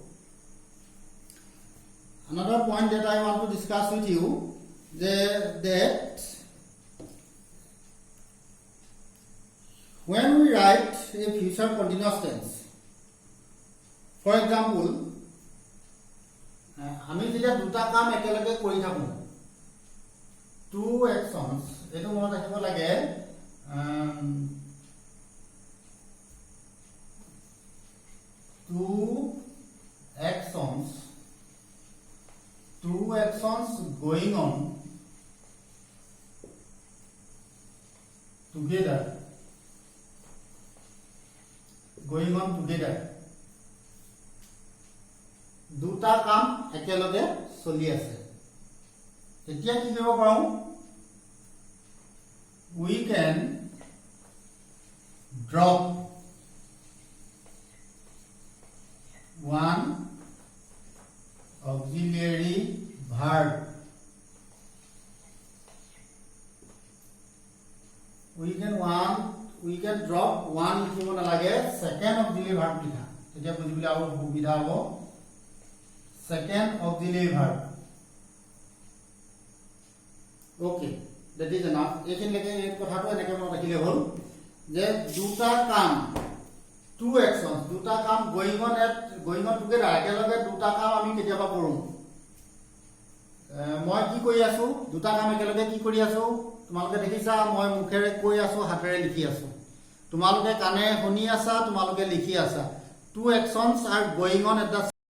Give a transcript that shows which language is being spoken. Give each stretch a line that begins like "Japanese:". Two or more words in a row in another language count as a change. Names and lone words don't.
English: another point that I want to discuss with you that when we write a future continuous tense for example
Assamese: আমি যেতিয়া দুটা কাম একেলগে কৰি থাকো
English: two actions
Assamese: এটো মনত ৰাখিব লাগে
English: two actions going on together
Assamese: দুটা কাম একেলগে চলি আছে তেতিয়া কি কৰিব পাৰো
English: we can drop one auxiliary verb we can drop one
Assamese: লিখিব নালাগে
English: second auxiliary verb
Assamese: লিখা তেতিয়া বুজিবলৈ আৰু সুবিধা হ'ব
English: second auxiliary verb okay that is enough
Assamese: এইখিনিলৈকে এই কথাটো এনেকৈ মনত ৰাখিলে হ'ল যে দুটা কাম
English: two actions
Assamese: দুটা কাম
English: going on together
Assamese: একেলগে দুটা কাম আমি কেতিয়াবা কৰোঁ মই কি কৰি আছো দুটা কাম একেলগে কি কৰি আছো তোমালোকে দেখিছা মই মুখেৰে কৈ আছো হাতেৰে লিখি আছো তোমালোকে কানে শুনি আছা তোমালোকে লিখি আছা
English: two actions are going on at the